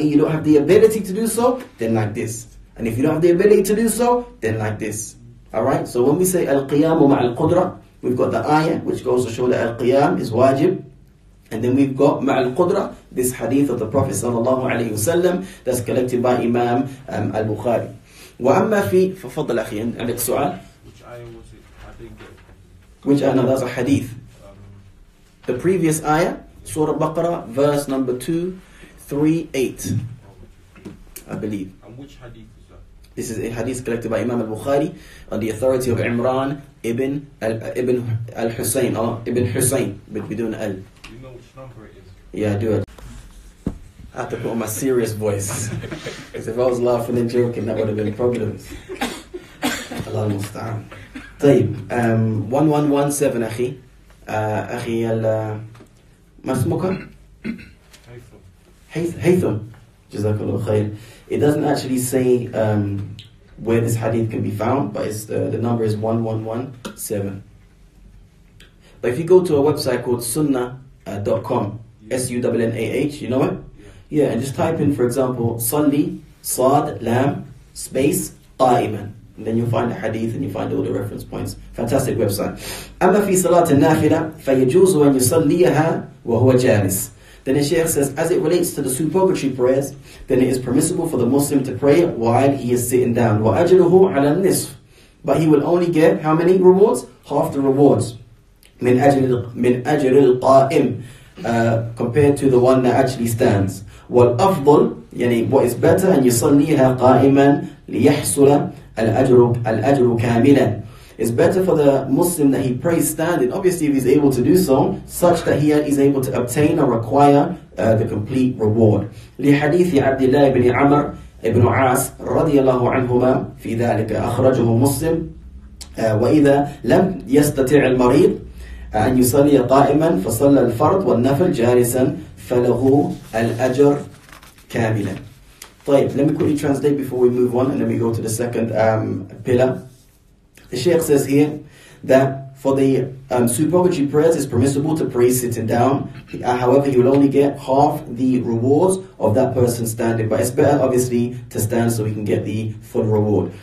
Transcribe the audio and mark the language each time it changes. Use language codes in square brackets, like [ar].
[en] you don't have the ability to do so, then like this. And if you don't have the ability to do so, then like this. Alright, so when we say al-qiyamu ma'al-qudra, we've got the ayah which goes to show that al-qiyam is wajib. And then we've got ma'al-qudra, this hadith of the Prophet sallallahu alayhi wasallam that's collected by Imam al-Bukhari. [ar] وأما في ففضل أخي عندك سؤال. [en] Which ayah was it? I didn't get it. Which ayah? No, that's a hadith. The previous ayah, Surah Baqarah, verse number 238, I believe. And which hadith is that? This is a hadith collected by Imam al-Bukhari on the authority of Imran ibn al-Husayn, or Ibn Husayn, بدون al. Do you know which number it is? Yeah, I do it. I have to put on my serious voice. Because if I was laughing and joking, that would have been problems. Allah al-Musta'an. طيب, 1117 أخي. [ar] أخي ما اسمك؟ Haytham. [en] Jazakallah khair. It doesn't actually say where this hadith can be found, but it's the number is 1117. But if you go to a website called sunnah.com, SUNNAH, you know it? Yeah, and just type in, for example, Salli, Sad, Lam, space, Qa'iman. And then you'll find a hadith and you find all the reference points. Fantastic website. [ar] أما في صلاة النافلة فيجوز أن يصليها وهو جالس. [en] Then the Shaykh says, as it relates to the supererogatory prayers, then it is permissible for the Muslim to pray while he is sitting down. [ar] وَأَجْرُهُ عَلَى النِّصْفِ. [en] But he will only get how many rewards? Half the rewards. [ar] من أجر القائم [en] compared to the one that actually stands. [ar] والأفضل يعني [en] what is better [ar] أن يصليها قائما ليحصل الأجر كاملا. [en] It's better for the Muslim that he prays standing, obviously if he's able to do so, such that he is able to obtain or acquire the complete reward. [ar] لحديث عبد الله بن عمر بن عاص رضي الله عنهما في ذلك أخرجه مسلم وإذا لم يستطع المريض أن يصلي قائما فصلى الفرض والنفل جالسا فله الأجر كاملا. [en] طيب, let me quickly translate before we move on and then we go to the second pillar. The Shaykh says here that for the supererogatory prayers it's permissible to pray sitting down. However, you will only get half the rewards of that person standing. But it's better obviously to stand so we can get the full reward.